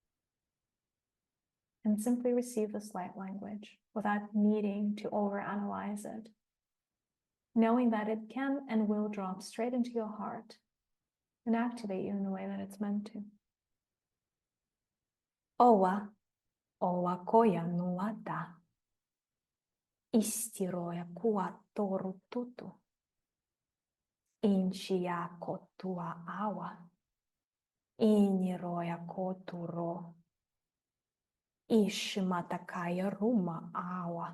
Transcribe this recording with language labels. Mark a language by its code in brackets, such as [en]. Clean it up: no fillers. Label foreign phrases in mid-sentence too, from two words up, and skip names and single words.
[en] And simply receive this light language without needing to overanalyze it, knowing that it can and will drop straight into your heart and activate you in the way that it's meant to. Owa, owa koya nuata, istiroya kuatoru tutu. Inchia kotua awa. Iniroya koturo. Ishmatakaya ruma awa.